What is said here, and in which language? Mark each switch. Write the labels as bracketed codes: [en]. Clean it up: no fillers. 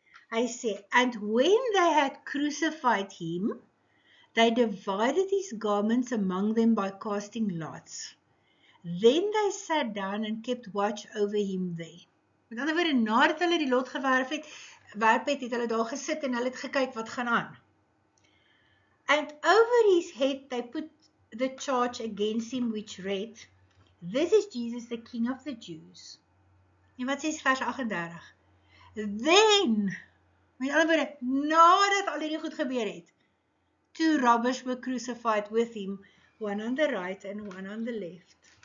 [af] Hy sê, [en] and when they had crucified him, they divided his garments among them by casting lots. Then they sat down and kept watch over him there. [af] Met ander woorde, nadat hulle die lot gewerp het, het hulle daar gesit en hulle het gekyk wat gaan aan. [en] And over his head they put the charge against him which read, this is Jesus the King of the Jews. [af] En wat sê vers 38? Then, met ander woorde, nadat al hierdie goed gebeur het, [en] 2 robbers were crucified with him, one on the right and one on the left.